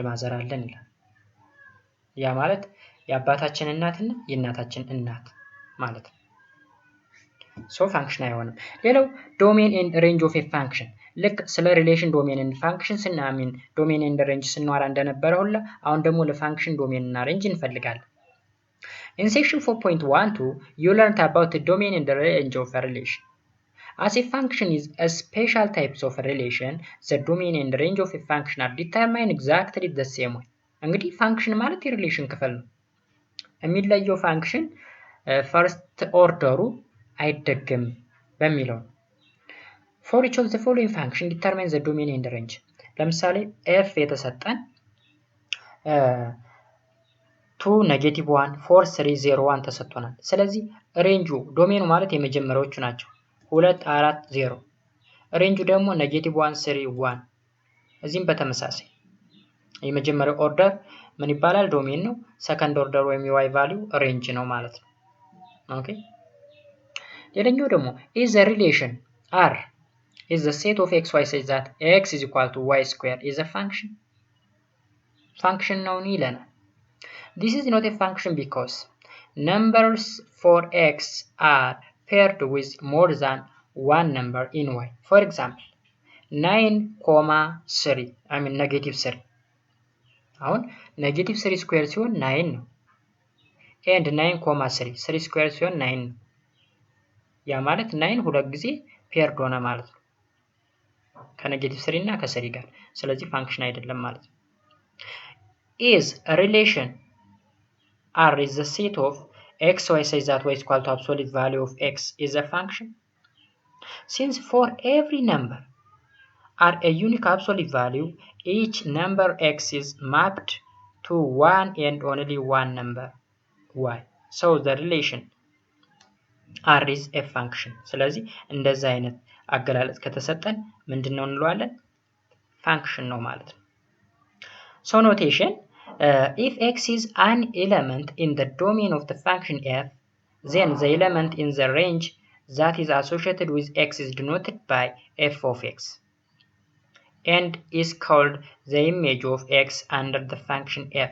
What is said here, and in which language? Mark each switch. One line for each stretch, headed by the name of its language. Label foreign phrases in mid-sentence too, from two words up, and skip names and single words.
Amharic: ማዘር አለን ይላል። ያ ማለት የአባታችን እናትና የእናታችን እናት ማለት ነው። ሶ ፋንክሽን አይሆንም። ሌላው
English: domain and range of a function።
Amharic: ልክ ስለ ሪሌሽን
English: domain and function
Amharic: ስናምን
English: domain and range
Amharic: ስንዋራ እንደነበረ ሁላ አሁን ደግሞ ለፋንክሽን ዶሜን እና ሬንጅ እንፈልጋለን።
English: In section 4.12 you learned about the domain and the range of a relation. As a function is a special types of a relation, the domain and range of a function are determined exactly the same way.
Amharic: እንግዲህ ፋንክሽን ማለት የሪሌሽን ክፍል ነው። የሚለየው ፋንክሽን ፈርስት ኦርደሩ አይደገምም በሚለው።
English: For each of the following function determine the domain and range.
Amharic: ለምሳሌ f የተሰጠን 2 -1 4 3 0 1 ተሰጥቶናል። ስለዚህ ሬንጁ ዶሜኑ ማለት የመጀመሪያዎቹ ናቸው 2 4 0። ሬንጁ ደግሞ -1 3 1። እዚህም በተመሳሳይ የመጀመሪያው ኦርደር ምን ይባላል? ዶሜን ነው።
English: second order
Amharic: ወይም የዋይ ቫልዩ ሬንጅ ነው ማለት ነው። ኦኬ ሌላኛው ደግሞ
English: is the relation R is the set of xy such that x is equal to y square is a function. function
Amharic: ነው ይለናል።
English: This is not a function because numbers for x are paired with more than one number in y. For example 9,3 I mean negative 3
Amharic: አሁን ኔጌቲቭ 3 ስኩዌር ሲሆን 9 ነው and 9,3 3 ስኩዌር ሲሆን 9 ነው። ያ ማለት 9 ሁለት ጊዜ ፔርድ ሆነ ማለት ነው ከኔጌቲቭ 3 እና ከ3 ጋር። ስለዚህ ፋንክሽን አይደለም ማለት ነው።
English: is a relation R is the set of x y such that y is equal to absolute value of x is a function. Since for every number R a unique absolute value, each number x is mapped to one and only one number y. So the relation R is a function.
Amharic: ስለዚህ እንደዛ አይነት አገላለጽ ከተሰጠን ምንድነው እንለዋለን? ፋንክሽን ነው ማለት ነው።
English: So notation, if x is an element in the domain of the function f, then the element in the range that is associated with x is denoted by f of x and is called the image of x under the function f.